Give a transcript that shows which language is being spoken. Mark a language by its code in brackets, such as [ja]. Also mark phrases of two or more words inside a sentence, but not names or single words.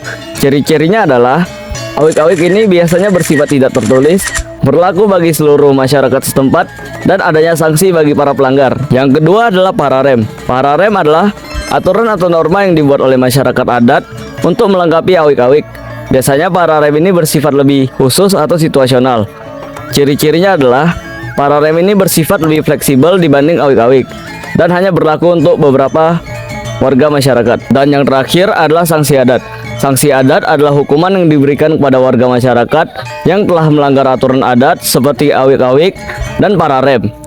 [id] Ciri-cirinya adalah awik-awik ini biasanya bersifat tidak tertulis, berlaku bagi seluruh masyarakat setempat, dan adanya sanksi bagi para pelanggar. Yang kedua adalah pararem. Pararem adalah aturan atau norma yang dibuat oleh masyarakat adat untuk melengkapi awik-awik. Biasanya pararem ini bersifat lebih khusus atau situasional. Ciri-cirinya adalah pararem ini bersifat lebih fleksibel dibanding awik-awik dan hanya berlaku untuk beberapa warga masyarakat. Dan yang terakhir adalah sanksi adat. Sanksi adat adalah hukuman yang diberikan kepada warga masyarakat yang telah melanggar aturan adat seperti awik-awik dan pararem.